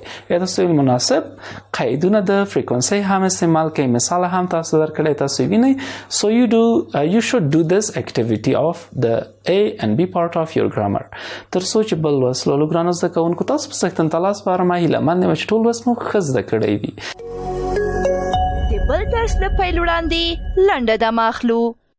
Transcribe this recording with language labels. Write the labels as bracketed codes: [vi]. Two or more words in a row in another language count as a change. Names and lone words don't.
[ps] یا تاسو ویل مناسب قیدونه د فریکونسي هم استعمال کړئ. مثال هم تاسو درکړی تاسو وینئ. [en] So you should do this activity of the A and B part of your grammar. [ps] تر څو چې بل لوست لولو ګرانو زده کوونکو تاسو په سختن تلاس باره ما هیله مند یم چې ټول لوست مو ښه زده کړی وي. د بل درس د پیل وړاندې لنډه دمه اخلو.